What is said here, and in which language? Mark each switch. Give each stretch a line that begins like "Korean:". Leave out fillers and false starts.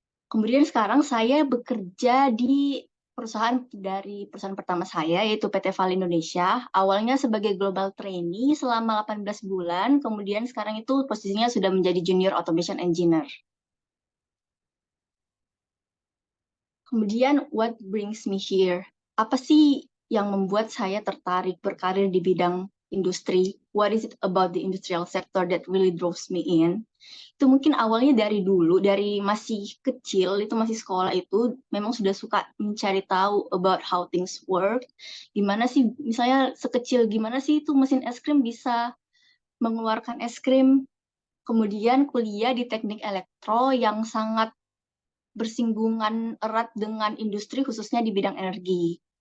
Indonesian: Kemudian sekarang saya bekerja di perusahaan pertama saya, yaitu PT Vale Indonesia. Awalnya sebagai global trainee selama 18 bulan, kemudian sekarang itu posisinya sudah menjadi junior automation engineer. Kemudian,
English: what brings me here?
Indonesian: Apa sih yang membuat saya tertarik berkarir di bidang industri?
English: What is it about the industrial sector that really draws me in?
Indonesian: Itu mungkin awalnya dari dulu, dari masih kecil, itu masih sekolah itu, memang sudah suka mencari tahu
English: about how things work.
Indonesian: Gimana sih, misalnya sekecil gimana sih itu mesin es krim bisa mengeluarkan es krim. Kemudian kuliah di teknik elektro yang sangat bersinggungan erat dengan industri khususnya di bidang energi.